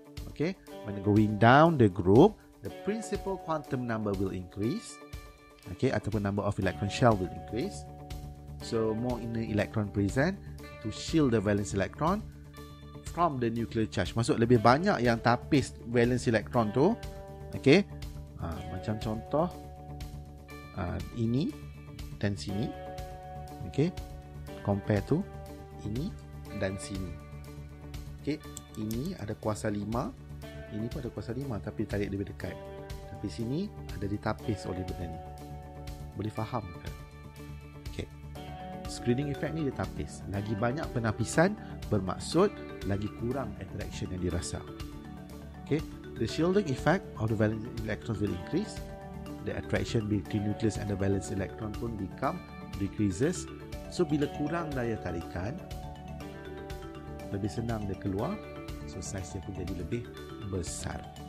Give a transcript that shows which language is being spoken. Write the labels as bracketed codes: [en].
[en] Okay, when going down the group, the principal quantum number will increase. Okay, ataupun number of electron shell will increase. So, more inner electron present to shield the valence electron from the nuclear charge. [ms] Maksud lebih banyak yang tapis valence electron tu. Okay, macam contoh ini dan sini. [en] Okay, compare to [ms] ini dan sini. Okay, ini ada kuasa 5, ini pun ada kuasa 5 tapi tarik lebih dekat. Tapi sini ada ditapis oleh benda ni. Boleh faham ke? Okay, screening effect ni dia tapis. Lagi banyak penapisan bermaksud lagi kurang attraction yang dirasa. [en] Okay, the shielding effect of the valence electrons will increase. The attraction between nucleus and the valence electron pun decreases. [ms] So, bila kurang daya tarikan, lebih senang dia keluar. So, size dia pun jadi lebih besar.